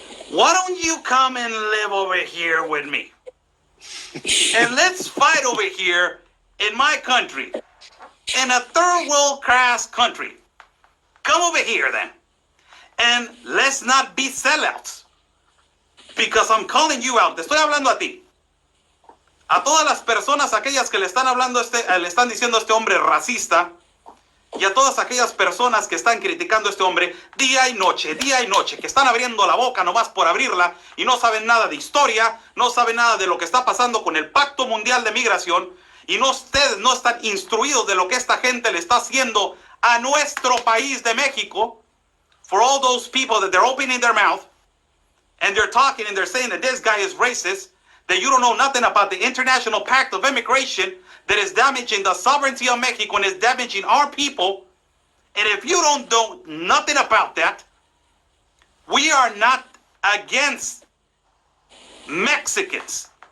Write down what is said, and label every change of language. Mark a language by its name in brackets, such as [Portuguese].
[English] Why don't you come and live over here with me? And let's fight over here in my country, in a third world class country. Come over here then. And let's not be sellouts. Because I'm calling you out. [Spanish] Te estoy hablando a ti. A todas las personas, aquellas que le están hablando le están diciendo a este hombre racista, y a todas aquellas personas que están criticando a este hombre día y noche, que están abriendo la boca nomás por abrirla y no saben nada de historia, no saben nada de lo que está pasando con el Pacto Mundial de Migración, y ustedes no están instruidos de lo que esta gente le está haciendo a nuestro país de México. [English] For all those people that they're opening their mouth and they're talking and they're saying that this guy is racist, that you don't know nothing about the International Pact of Immigration that is damaging the sovereignty of Mexico and is damaging our people. And if you don't know nothing about that, we are not against Mexicans.